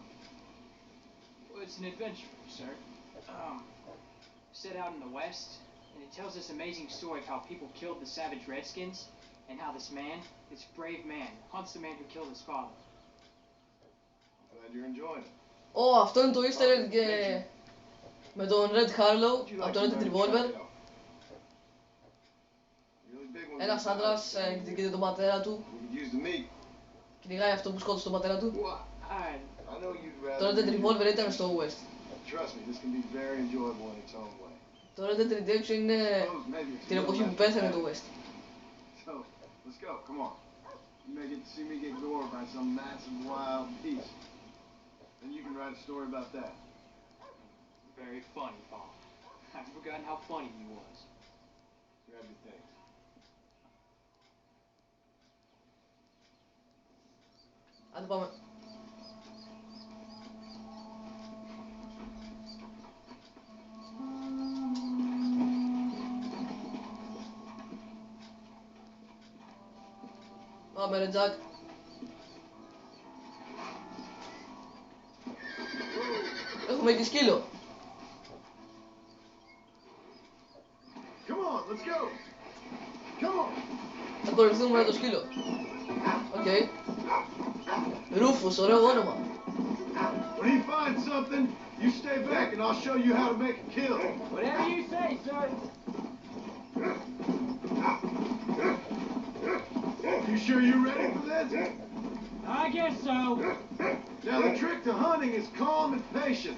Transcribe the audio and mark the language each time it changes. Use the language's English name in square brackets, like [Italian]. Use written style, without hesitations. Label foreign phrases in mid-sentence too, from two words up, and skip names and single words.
[English] Well, it's an adventure, sir. Set out in the West, and it tells this amazing story of how people killed the savage Redskins, and how this man, this brave man, hunts the man who killed his father. Glad you're enjoying it. [Greek] Αυτό είναι το [English] easter egg [Greek] με τον Red Harlow [English] Would you [Greek] από [English] like [Greek] το [English] to Red learn Dead to Revolver. check it out? Really big one. [Greek] Ένας άντρας εκδικείται τον πατέρα του, [English] We could use the meat. [Greek] κυνηγάει αυτό που σκότωσε τον πατέρα του. [English] Well, I know you'd [Greek] Το [English] rather. [Greek] Red Dead Revolver ήταν στο West. [English] Trust me, this can be very enjoyable in its own way. [Greek] Το Red Dead Redemption είναι [English] Suppose maybe it's [Greek] την [English] a little [Greek] εποχή που [English] less [Greek] πέθανε το [English] dramatic. [Greek] West. [English] So, let's go. Come on. You may get to see me get gored by some massive wild beast. Then you can write a story about that. very funny, Paul. I've forgotten how funny he was. Grab your things. [Greek] Άντε πάμε. Πάμε ρε Τζακ. Έχουμε και σκύλο. [English] Come on, let's go. Come on. [Greek] Θα ακολουθούμε το σκύλο. Οκ. Ρούφους, ωραίο όνομα. [English] When he finds something, you stay back and I'll show you how to make a kill. Whatever you say, sir. You sure you're ready for this? I guess so. Now the trick to hunting is calm and patience.